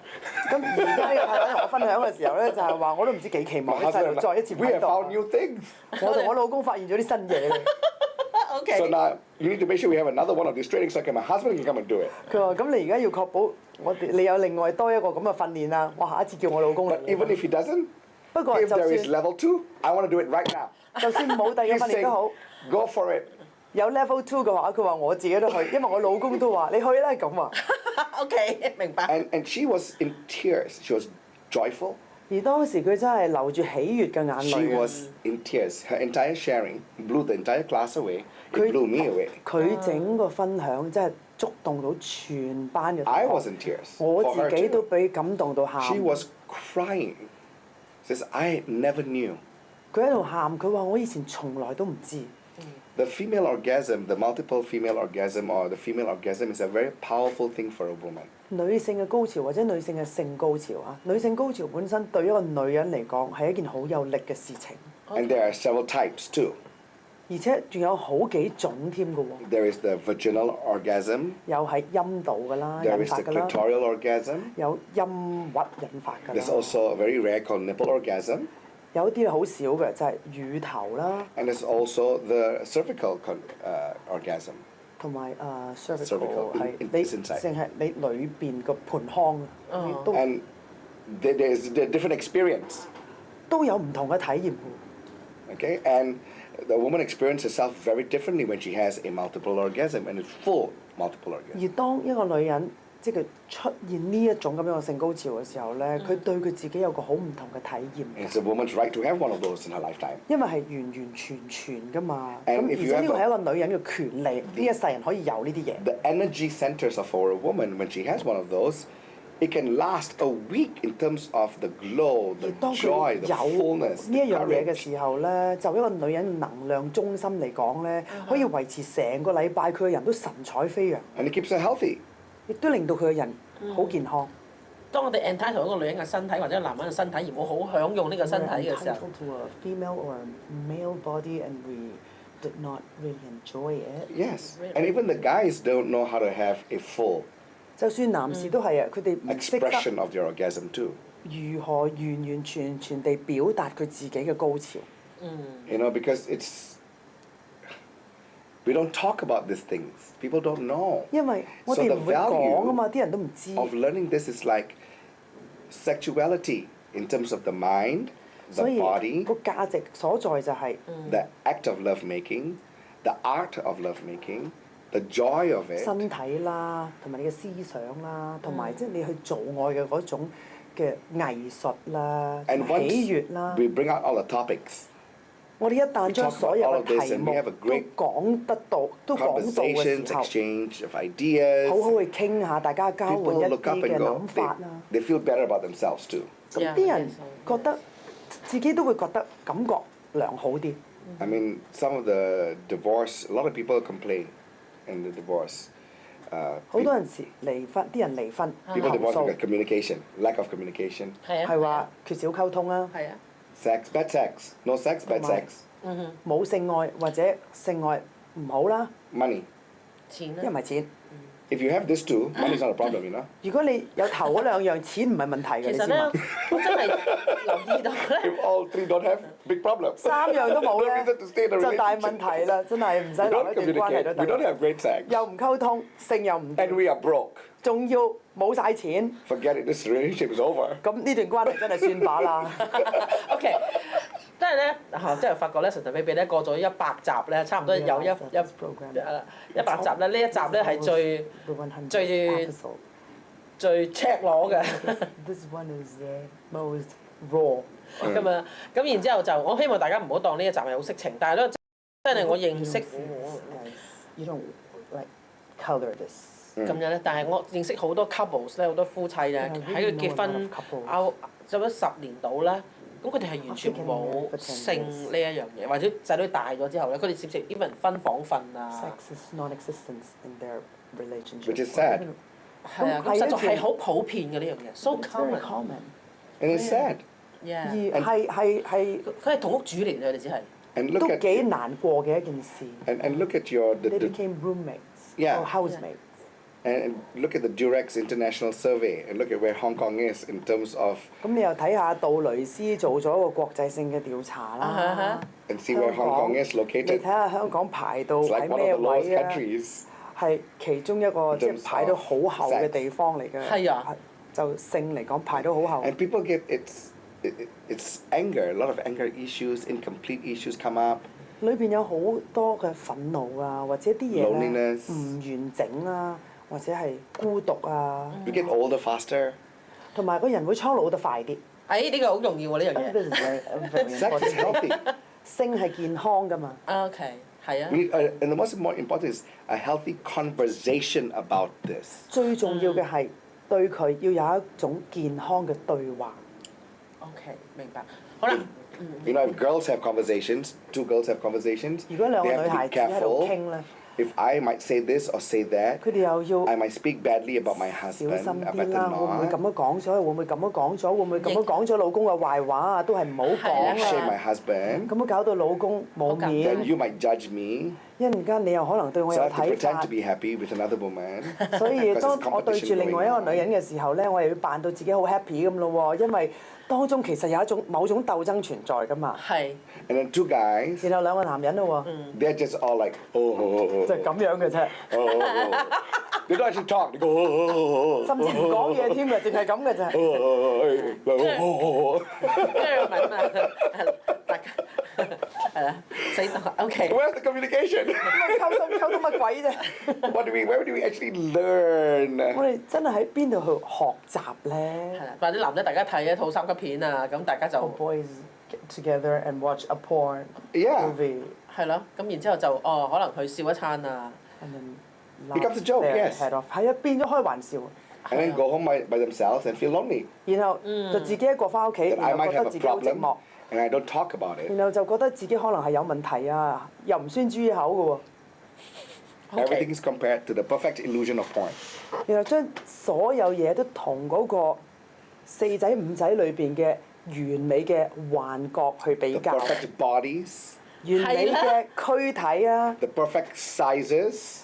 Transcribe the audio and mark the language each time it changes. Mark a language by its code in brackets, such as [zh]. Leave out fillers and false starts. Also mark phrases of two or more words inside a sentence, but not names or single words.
[yue] 咁而家呢個太太同我分享嘅時候咧，就係話我都唔知幾期 [en] My [yue] 望啲細 [en] husband [yue] 路 [en] and [yue] 再 [en] I, [yue] 一次唔 [en] we [yue] 喺 [en] have found [yue] 度。 [en] new things. [yue] 我同我老公發現咗啲新嘢。 OK， [en] So now you need to make sure we have another one of these trainings so my husband can come and do it. [yue] 佢話：咁你而家要確保你有另外多一個咁嘅訓練啊！我下一次叫我老公嚟 [en] But。even if he doesn't, [yue] 不過 [en] if [yue] 就 [en] there is [yue] 算 [en] level 2, I want to do it right now. [yue] 就算冇第二 [en] He's [yue] 個訓練 [en] saying, [yue] 都好， [en] go for it. [yue] 有 level 2嘅話，佢話我自己都去，因為我老公都話你去啦咁話。 OK，明白。 [en] And she was in tears. She was joyful. [yue] 而當時佢真係流住喜悅嘅眼 [en] She [yue] 淚啊！ [en] was in tears. Her entire sharing blew the entire class away. It Could- blew me away. [yue] 佢整個分享真係觸動到全班嘅 [en] I [yue] 同 [en] was [yue] 學， [en] in tears [yue] 我 [en] for her [yue] 自己都 [en] too. [yue] 俾感動到喊。 [en] She was crying. Says, I never knew. [yue] 佢喺度喊，佢話我以前從來都唔知。 [en] The female orgasm, the multiple female orgasm or the female orgasm is a very powerful thing for a woman. [yue] 女性嘅高潮或者女性嘅性高潮啊，女性高潮本身對一個女人嚟講係一件好有力嘅事情， [en] And there are several types too. [yue] 而且仲有好幾種添嘅喎， [en] There is the vaginal orgasm, [yue] 有係陰道㗎啦， [en] there [yue] 引 [en] is [yue] 發 [en] the [yue] 㗎啦， [en] clitoral orgasm, [yue] 有陰核引發㗎 [en] there's [yue] 啦， [en] also a very rare called nipple orgasm, [yue] 有啲好少嘅就係乳頭啦， [en] and there's also the cervical orgasm. [yue] 同埋 cervical [en] Cervical, [yue] 係 [en] in- [yue] 你 [en] is inside. [yue] 淨係你裏邊個盆腔啊，你都 [en] And there's a different experience. [yue] 都有唔同嘅體驗喎。 [en] Okay, and the woman experiences herself very differently when she has a multiple orgasm and it's full multiple orgasm. [yue] 而當一個女人即係佢出現呢一種咁樣嘅性高潮嘅時候咧，佢對佢自己有個好唔同嘅體驗 [en] And [yue] 㗎 [en] it's a woman's right to have one of those in her lifetime. [yue] 因為係完完全全㗎嘛。 [en] And [yue] 咁 [en] if [yue] 而 [en] you [yue] 且呢個 [en] have [yue] 係一個女人嘅權利，呢一世人可以有呢啲嘢。 [en] The energy centers for a woman, when she has one of those, it can last a week in terms of the glow, [yue] 而 [en] the [yue] 當佢 [en] joy, the [yue] 有 [en] fullness, [yue] 呢 [en] the [yue] 一樣嘢嘅 [en] courage. [yue] 時候咧，就一個女人能量中心嚟講咧，可以維持成個禮拜佢嘅人都神采飛揚， [en] And it keeps her healthy. [yue] 亦都令到佢嘅人好健康。當我哋 entitle 一個女人嘅身體或者男人嘅身體，而冇好享用呢個身體嘅時候， [en] Entitled to a female or a male body and we did not really enjoy it。 Yes. And even the guys don't know how to have a full [yue] 就算男士都係啊，佢哋唔識得 [en] expression of their orgasm too. [yue] 如何完完全全地表達佢自己嘅高潮。 [en] You know, because we don't talk about these things. People don't know. [yue] 因為我 [en] So [yue] 哋 [en] the [yue] 唔會講啊嘛， [en] value [yue] 啲人都唔知。 [en] of learning this is like sexuality in terms of the mind, [yue] 所 [en] the [yue] 以 [en] body, [yue] 個價值所在就係 [en] the act of love making, the art of love making, the joy of it. [yue] 身體啦，同埋你嘅思想啦，同埋即係你去做愛嘅嗰種嘅藝術啦，同 [en] And [yue] 埋 [en] once [yue] 喜悅啦。 [en] we bring out all the topics, [yue] 我哋一旦將 [en] talk about [yue] 所有 [en] all [yue] 嘅 [en] of this [yue] 題 [en] and [yue] 目 [en] we have a [yue] 都 [en] great [yue] 講得到，都講到 [en] conversations, [yue] 嘅時候， [en] exchange of ideas. [yue] 好好去傾下，大家交換 [en] People [yue] 一 [en] look up [yue] 啲嘅 [en] and [yue] 諗 [en] go, [yue] 法啦。 [en] they feel better about themselves too. [yue] 咁啲人覺得自己都會覺得感覺良好啲。 [en] I mean, some of the divorce, a lot of people complain in the divorce. [yue] 好多陣時離婚，啲人離婚 [en] People [yue] 投 [en] divorce [yue] 訴 [en] because communication, lack of communication. [yue] 係啊，係話缺少溝通啊，係啊， [en] Sex, bad sex. No sex, bad Right. sex. [yue] 冇性愛或者性愛唔好啦， [en] Money. [yue] 錢因為唔係錢。 [en] If you have this too, money is not a problem, you know. [yue] 如果你有頭嗰兩樣，錢唔係問題嘅，其實咧你知嘛？，我真係留意到咧。 [en] If all three don't have, big problem. [yue] 三樣都冇 [en] No [yue] 咧 [en] reason to stay in a [yue] 就大 [en] relationship. [yue] 問題啦，真係唔使 [en] We [yue] 留 [en] don't [yue] 一段關係 [en] communicate. [yue] 都 [en] We don't [yue] 得。 [en] have great sex. [yue] 又唔溝通，性又唔 [en] And [yue] 掂， [en] we are broke. [yue] 仲要冇晒錢， [en] Forget it. This relationship is over. [yue] 咁呢段關係真係算把啦。 OK，即係咧嚇，即係發覺咧神神秘秘咧過咗100集咧，差唔多有100集咧，呢一集咧係最 check 攞嘅 [en] This one is most raw。 [yue] 咁啊，咁然之後就我希望大家唔好當呢一集係好色情，但係咧真係我認識 [en] You don't like color this。 [yue] 咁樣咧，但係我認識好多 couples 咧，好多夫妻咧喺佢結婚走咗10年到啦，咁佢哋係完全冇性呢一樣嘢，或者仔女大咗之後咧，佢哋直接 even 分房瞓啊。 [en] Sex is non-existent in their relationship。 Which is sad. [yue] 係啊，咁實在係好普遍嘅呢樣嘢 ，so [en] It's very common。 common。 And it's sad. [yue] 而 [en] Yeah， [yue] 係佢係同屋主嚟嘅，佢哋只係。 [en] And look [yue] 都 [en] at [yue] 幾難過嘅一件事。 [en] and look at your They became roommates Yeah. or housemates。 and look at the Durex International Survey and look at where Hong Kong is in terms of [yue] 咁你又睇下杜蕾斯做咗個國際性嘅調查啦。 [en] and see where Hong Kong is [yue] 你 [en] located. [yue] 睇下香港排到 [en] It's [yue] 喺 [en] like one [yue] 咩 [en] of the lowest [yue] 位啊？ [en] countries. [yue] 係其中一個即係 [en] terms [yue] 排到好後嘅 [en] of [yue] 地方嚟嘅。係啊就性嚟講排到好後。 [en] And people get it's anger, a lot of anger issues, incomplete issues come up. [yue] 裏邊有好多嘅憤怒啊，或者啲嘢咧 [en] Loneliness [yue] 唔完整啊，或者係孤獨啊， [en] You get older faster. [yue] 同埋個人會蒼老得快啲。呢個好重要喎呢樣嘢。 [en] This is very Sex is important. healthy. [yue] 性係健康㗎嘛。 OK，係啊 [en] We。need, and the most important is a healthy conversation about this. [yue] 最重要嘅係對佢要有一種健康嘅對話。 OK，明白。好啦， [en] You know, if girls have conversations, two girls have conversations, [yue] 如果兩 [en] they [yue] 個 [en] have [yue] 女 [en] to [yue] 孩 [en] be [yue] 子喺度 [en] careful. [yue] 傾咧， [en] If I might say this or say that, [yue] 佢哋又要 [en] I might speak badly about my [yue] 小 [en] husband. [yue] 心 [en] I [yue] 啲 [en] better [yue] 啦，會唔會咁 [en] not. [yue] 樣講咗？會唔會咁樣講咗？會唔會咁樣講咗老公嘅壞話啊？都係唔好講 [en] Shame [yue] 啊！ [en] my husband. [yue] 咁樣搞到老公冇 [en] Then [yue] 面， [en] you might judge me. [yue] 一陣間你又可能對我 [en] So [yue] 有 [en] I have to [yue] 睇 [en] pretend [yue] 法 [en] to。be happy with another woman. [yue] 所以 [en] Because [yue] 當 [en] there's [yue] 我對住 [en] competition [yue] 另外一個 [en] going [yue] 女人嘅時候咧，我又要扮到自己好 happy 咁咯喎，因為當中其實有一種某種鬥爭存在㗎嘛。係 [en] And then two guys, [yue] 然後兩個男人咯喎， [en] they're just all like, oh. [yue] 就係咁樣嘅啫， [en] They don't actually talk. They go, oh. [yue] 甚至唔講嘢添嘅，淨係咁嘅啫。跟住問啊，大家係啦，死到 OK。 [en] Where's the communication? [yue] 溝通乜鬼啫？ [en] Where do we actually learn? [yue] 我哋真係喺邊度去學習係咧啦，或者男仔大家睇一套三級片啊，咁大家就 [en] ？Boys get together and watch a porn Yeah. movie [yue] 係咯，咁然之後就可能去笑一餐啊。 [en] and then Becomes a joke, laugh their yes. head off [yue] 係啊，變咗開玩笑。 [en] And then go home by themselves and feel lonely. [yue] 然後就自己一個翻屋企， [en] That I [yue] 然後 [en] might [yue] 覺 [en] have [yue] 得 [en] a [yue] 自己好寂 [en] problem [yue] 寞， [en] and I don't talk about it. [yue] 然後就覺得自己可能係有問題啊，又唔宣諸於口嘅喎。 [en] Everything is compared to the perfect illusion of porn. [yue] 然後將所有嘢都同嗰個4仔5仔裏邊嘅完美嘅幻覺去比 [en] The [yue] 較， [en] perfect bodies, [yue] 完美嘅軀體啊， [en] the perfect sizes,